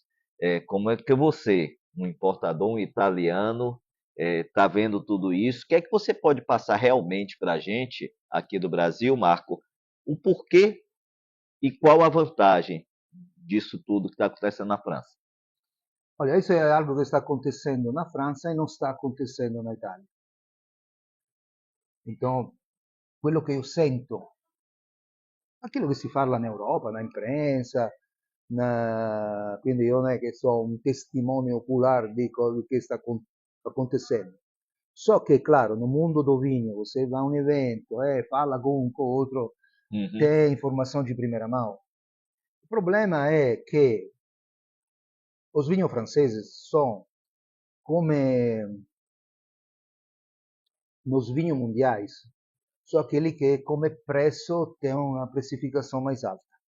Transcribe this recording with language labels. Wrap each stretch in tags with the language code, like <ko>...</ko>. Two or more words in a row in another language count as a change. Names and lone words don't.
<pt>Como é que você, um importador, um italiano, está vendo tudo isso? O que é que você pode passar realmente para a gente aqui do Brasil, Marco? O porquê e qual a vantagem disso tudo que está acontecendo na França? olha, isso è algo che sta acontecendo na França</pt> <it>e non sta</it> <pt>acontecendo na Italia.</pt> <it>Então, quello che io sento, ma quello che si parla in Europa,</it> <pt>na imprensa,</pt> <it>quindi io non è che so un testimone oculare di quello che sta acontecendo. So che,</it> <pt>claro, no mundo do vinho, você vai a un evento, fala com um com outro, Uhum. tem informação de primeira mão. O problema é que os vinhos franceses são como nos vinhos mundiais, só aquele que, come preço, tem uma precificação mais alta.</pt>